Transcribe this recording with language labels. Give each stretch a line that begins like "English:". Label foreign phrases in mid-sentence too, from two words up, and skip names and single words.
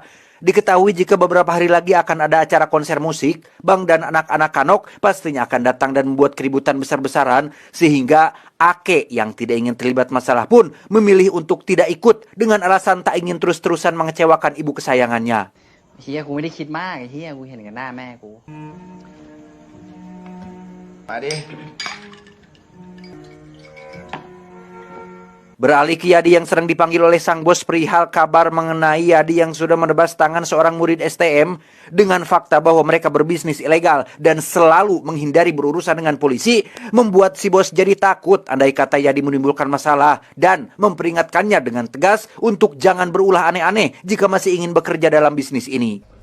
Indonesian: Diketahui jika beberapa hari lagi akan ada acara konser musik, Bang dan anak-anak Kanok pastinya akan datang dan membuat keributan besar-besaran, sehingga Ake yang tidak ingin terlibat masalah pun memilih untuk tidak ikut dengan alasan tak ingin terus-terusan mengecewakan ibu kesayangannya.
Thai: เฮียกูไม่ได้คิดมากไอ้เฮียกูเห็นกับหน้าแม่กู มาดิ
Indonesian: Beralih ke Yadi yang sedang dipanggil oleh sang bos perihal kabar mengenai Yadi yang sudah menebas tangan seorang murid STM dengan fakta bahwa mereka berbisnis ilegal dan selalu menghindari berurusan dengan polisi, membuat si bos jadi takut andai kata Yadi menimbulkan masalah dan memperingatkannya dengan tegas untuk jangan berulah aneh-aneh jika masih ingin bekerja dalam bisnis ini.